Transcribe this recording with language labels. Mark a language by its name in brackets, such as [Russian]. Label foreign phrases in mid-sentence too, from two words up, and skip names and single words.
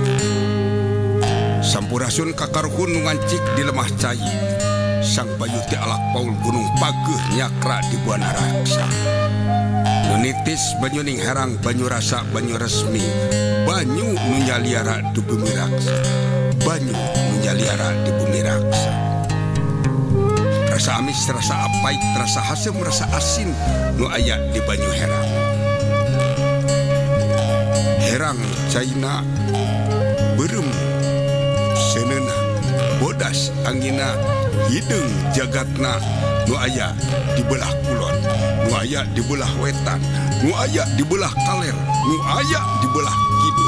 [Sundanese] Sampurasun kakaruhun nungancik di lemah cai. Sang bayu ti alak paul gunung pageuh nyakra di buana raksa. Nunitis banyu ning herang banyu rasa banyu resmi. Banyu nunyaliara di bumi raksa. Banyu nunyaliara di bumi raksa. Rasa amis, rasa apait, rasa hasem, rasa asin nu aya di banyu herang. Herang caina berem seneuna bodas angina hideung jagatna nu aya di belah kulon, nu aya di belah wetan, nu aya di belah kaler, nu aya di belah kidul.